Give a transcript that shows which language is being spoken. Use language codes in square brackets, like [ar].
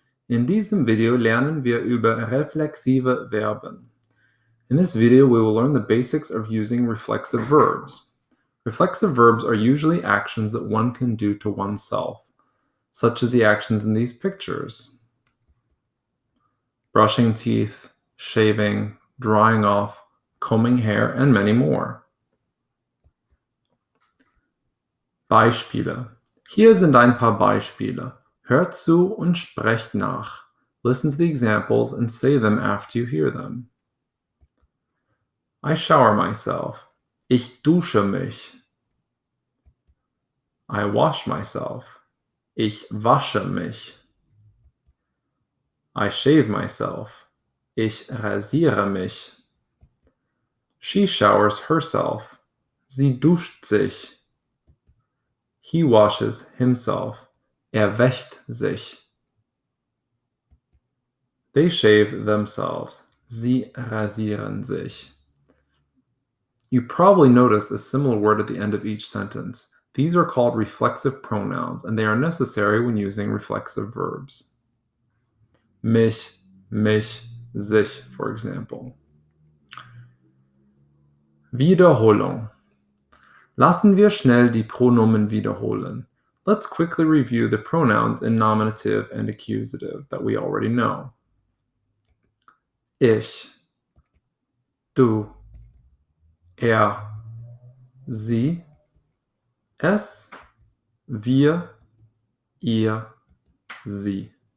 [de] In diesem Video lernen wir über reflexive Verben. [en] In this video, we will learn the basics of using reflexive verbs. Reflexive verbs are usually actions that one can do to oneself, such as the actions in these pictures: brushing teeth, shaving, drying off, combing hair, and many more. [de] Beispiele. Hier sind ein paar Beispiele. Hört zu und sprecht nach. [en] Listen to the examples and say them after you hear them. I shower myself. [de] Ich dusche mich. [en] I wash myself. [de] Ich wasche mich. [en] I shave myself. [de] Ich rasiere mich. [en] She showers herself. [de] Sie duscht sich. [en] He washes himself. [de] Wäscht sich. [en] They shave themselves. [de] Sie rasieren sich. [en] You probably noticed a similar word at the end of each sentence. These are called reflexive pronouns, and they are necessary when using reflexive verbs. Mich, sich, for example. [de] Wiederholung. Lassen wir schnell die Pronomen wiederholen. [en] Let's quickly review the pronouns in nominative and accusative that we already know. [de] Ich, du, sie, es, wir, ihr, sie.